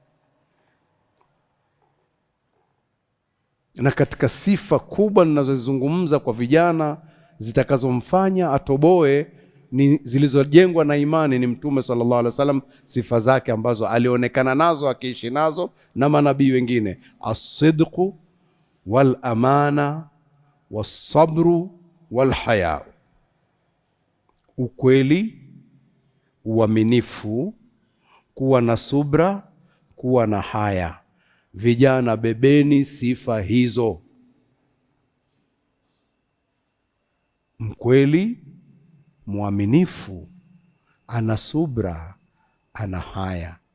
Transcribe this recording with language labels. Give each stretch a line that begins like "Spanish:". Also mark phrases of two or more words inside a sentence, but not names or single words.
Swahili: Na katika sifa kubwa ninazozizungumza kwa vijana zitakazomfanya atoboe ni zilizojengwa na imani, ni Mtume
Arabic: صلى الله عليه وسلم,
Swahili: sifa zake ambazo alionekana nazo, akiishi nazo na manabii wengine:
Arabic: الصدق والأمانة والصبر والحياء,
Swahili: ukweli, uaminifu, kuwa na subra, kuwa na haya. Vijana, bebeni sifa hizo: mkweli, mwaminifu, ana subra, ana haya.